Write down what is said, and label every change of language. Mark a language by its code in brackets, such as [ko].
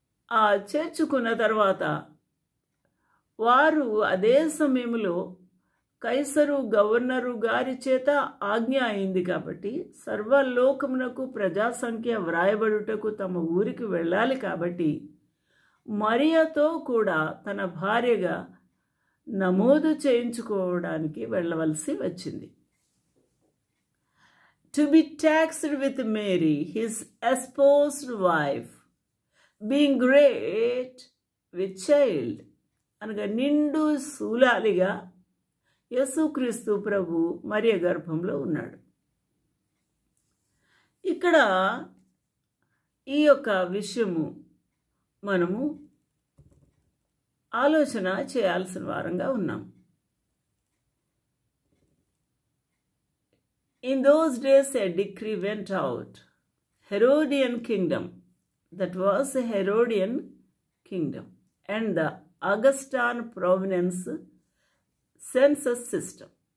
[te] ఆ చేర్చుకున్న తర్వాత వారు అదే సమయంలో కైసరు గవర్నరు గారి చేత ఆజ్ఞ అయింది కాబట్టి సర్వలోకమునకు ప్రజాసంఖ్య వ్రాయబడుటకు తమ ఊరికి వెళ్ళాలి. కాబట్టి మరియతో కూడా తన భార్యగా నమోదు చేయించుకోవడానికి వెళ్ళవలసి వచ్చింది. [en] To be taxed with Mary, his espoused wife, being great with child. [te] అనగా నిండు శూలాలిగా యేసుక్రీస్తు ప్రభు మరియ గర్భంలో ఉన్నాడు. ఇక్కడ ఈ యొక్క విషయము మనము ఆలోచన చేయాల్సిన వారంగా ఉన్నాం. [en] In those days a decree went out, Herodian kingdom, that was a Herodian kingdom, and the Augustan province census system.